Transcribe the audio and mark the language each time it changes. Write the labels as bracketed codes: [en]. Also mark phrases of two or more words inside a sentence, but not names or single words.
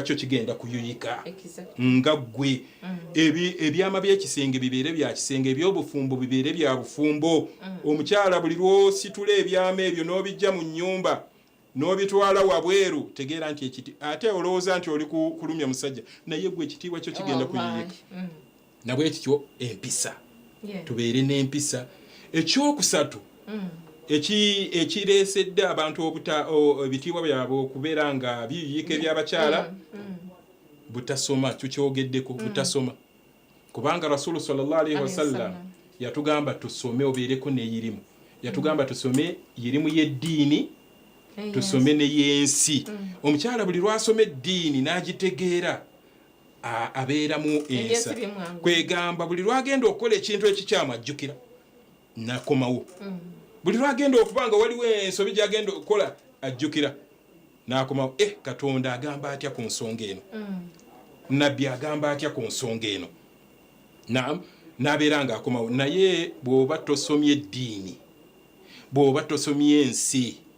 [lg] kyo kigenda kuyuyika nga ggwe ebyama by'ekisenge bibeere bya kisenge eby'obufumbo bibeere bya bufumbo omukyala buli lw'ositula ebyama ebyo n'obijja mu nnyumba n'obitwala wabweru tegeera nti ekiti ate olowooza nti oli kulumya musajja naye gwe ekitiibwa kyo kigenda kuyuyika nabwe ekityo empisa tubeere n'empisa ekyokusatu ekireesedde abantu ebitiibwa byabwe okubeera nga biyuyika eby'abakyala butasoma tukyogeddeko butasoma kubanga rasulu [ar] صلى الله عليه وسلم [lg] yatugamba tusome obeereko n'eyirimu yatugamba tusome yirimu y'eddiini tusome n'ey'ensi omukyala buli lwasoma eddiini n'agitegeera abeeramu ensa kwegamba buli lwagenda okukola ekintu ekikyamu ajjukira nakomawo buli lwagenda okuba nga waliwo ensobi gyagenda okukola ajjukira nakomawo Katonda agamba atya ku nsonga eno nabbi agamba atya ku nsonga eno n'abeera nga akomawo naye bw'oba tosomye eddiini bw'oba tosomye ensi